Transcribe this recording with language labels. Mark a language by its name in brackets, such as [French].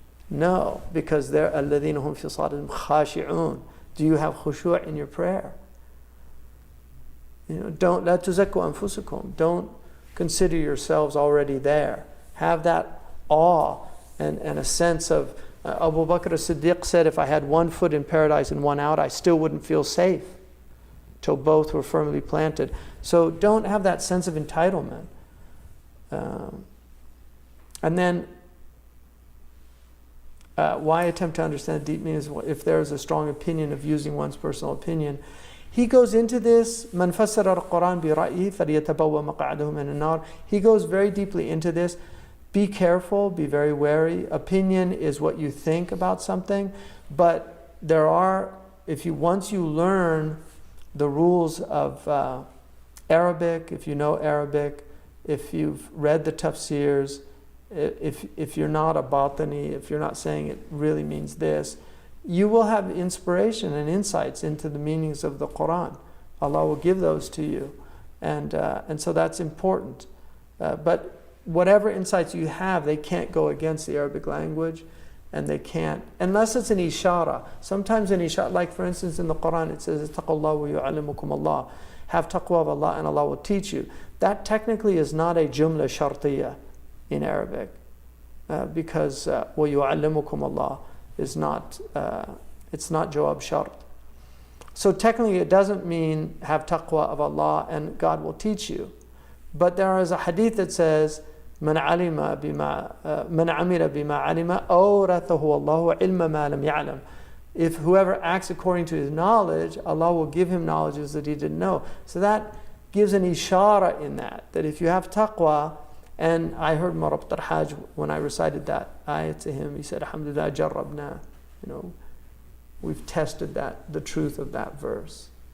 [English] No, because they're [Arabic] الَّذِينَ هُمْ فِي صَلَاتِهِمْ خَاشِعُونَ. [English] Do you have khushu' in your prayer? Don't [Arabic] لَا تُزَكُّوا أَنفُسَكُمْ. [English] Don't consider yourselves already there. Have that awe and a sense of, Abu Bakr as-Siddiq said, if I had one foot in paradise and one out, I still wouldn't feel safe till both were firmly planted. So don't have that sense of entitlement. And then why attempt to understand the deep meanings if there is a strong opinion of using one's personal opinion? He goes into this, [Arabic] مَنْ فَسَّرَ الْقُرْآنَ بِرَأْيِهِ فَلْيَتَبَوَّأْ مَقْعَدَهُ مِنَ النَّارِ. [English] He goes very deeply into this. Be careful, be very wary. Opinion is what you think about something, but there are once you learn the rules of Arabic, if you know Arabic, if you've read the tafsirs, if you're not a batini, if you're not saying it really means this, you will have inspiration and insights into the meanings of the Quran. Allah will give those to you, and so that's important. But whatever insights you have, they can't go against the Arabic language, and they can't, unless it's an ishara. Sometimes an ishara, like for instance in the Quran, it says, [Arabic] "Ittaqullah wa yu'allimukum Allah." [English] Have taqwa of Allah and Allah will teach you. That technically is not a jumla shartiyah in Arabic, because [Arabic] wa yu'allimukum Allah [English] is not, it's not jawab shart. So technically it doesn't mean have taqwa of Allah and God will teach you. But there is a hadith that says, [Arabic] من علم بما من عمل بما علم أورثه الله علم ما لم يعلم. [English] If whoever acts according to his knowledge, Allah will give him knowledges that he didn't know. So that gives an ishara in that if you have taqwa, and I heard Marabt al-Hajj when I recited that ayat to him, he said, [Arabic] Alhamdulillah jarrabna, [English] we've tested that, the truth of that verse.